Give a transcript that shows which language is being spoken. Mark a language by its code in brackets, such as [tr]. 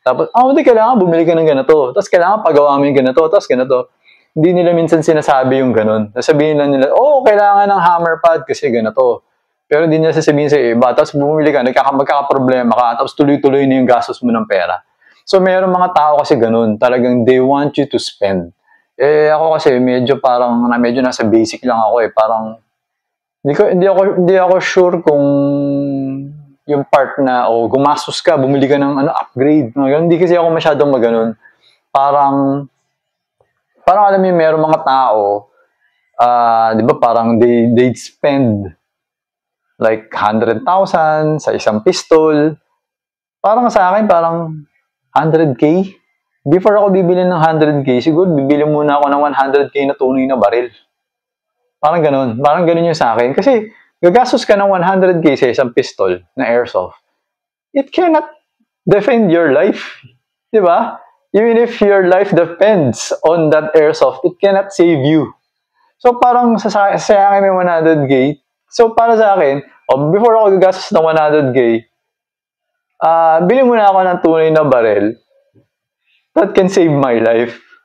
[tl] Tapos, hindi kailangan bumili ka ng ganito. Tapos kailangan pagawa mo yung ganito. Tapos ganito. Hindi nila minsan sinasabi yung ganun. Sasabihin lang nila, kailangan ng hammer pad kasi ganito. Pero hindi nila sasabihin sa iba. Tapos bumili ka, magkakaproblema ka. Tapos tuloy-tuloy na yung gastos mo ng pera. So, meron mga tao kasi ganun. Talagang [en] they want you to spend. [tl] Ako kasi medyo nasa basic lang ako eh. Parang, hindi ako sure kung yung part na, gumastos ka, bumili ka ng upgrade. Hindi kasi ako masyadong maganon. Parang alam mo, meron mga tao, di ba parang [en] they'd spend like 100,000 [tl] sa isang pistol. Parang sa akin, parang 100K. Before ako bibili ng 100K, siguro bibili muna ako ng 100K na tunay na baril. Parang ganun. Parang ganun yung sa akin. Kasi gagastos ka ng 100K sa isang pistol na airsoft. [en] It cannot defend your life. [tl] Di ba? [en] Even if your life depends on that airsoft, it cannot save you. [tl] So parang sa akin may 100K. So para sa akin, before ako gagastos ng 100K, bili muna ako ng tunay na baril [en] that can save my life.